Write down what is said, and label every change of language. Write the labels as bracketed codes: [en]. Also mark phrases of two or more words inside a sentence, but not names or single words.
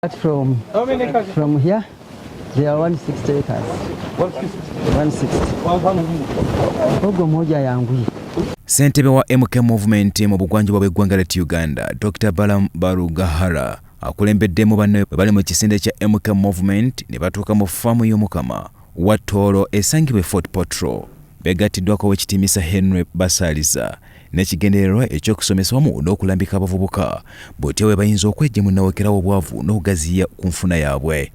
[en] From here, they are 160 acres. 160. [sw] Ogo moja yangu. [lg] Ssentebe wa MK Movement mu bugwanjuba bw'eggwanga lya Uganda, Dr. Balaam Barugahara akulembeddemu banne bali mu kisinde kya MK Movement ne batuuka mu faamu y'Omukama wa Tooro esangibwa Fort Potro. Begattiddwako w'ekitimisa Henry Basaliza n'ekigendererwa ekyokusomesa wamu n'okulambika abavubuka botya we bayinza okwejja mu nnawekerawo obwavu n'okugaziya ku nfuna yaabwe.